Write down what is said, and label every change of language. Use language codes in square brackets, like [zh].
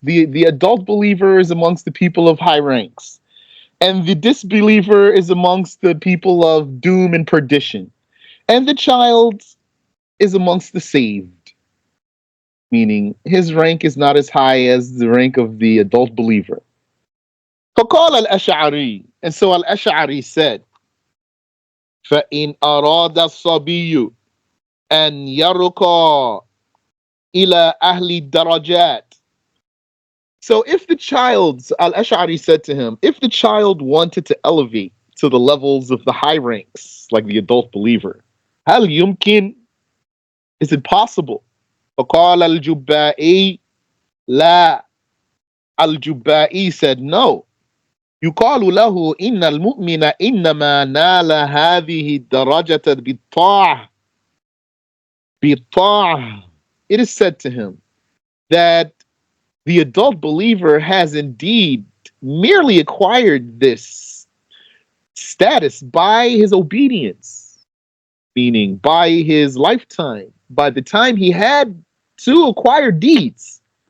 [en] The adult believer is amongst the people of high ranks. And the disbeliever is amongst the people of doom and perdition. And the child is amongst the saved. Meaning his rank is not as high as the rank of the adult believer. [ar] فقال الأشعري, [en] and so Al-Ash'ari said, [ar] فإن أراد الصبي أن يرقى إلى أهل الدرجات. [en] So if the child, Al-Ash'ari said to him, if the child wanted to elevate to the levels of the high ranks, like the adult believer, [ar] هل يمكن? [en] Is it possible? [ar] فقال الجبائي لا. [en] Al-Jubba'i said no. [ar] يقال له إن المؤمن إنما نال هذه الدرجة بالطاعة. بالطاعة. [en] It is said to him that the adult believer has indeed merely acquired this status by his obedience. meaning by his lifetime, by the time he had to acquire deeds.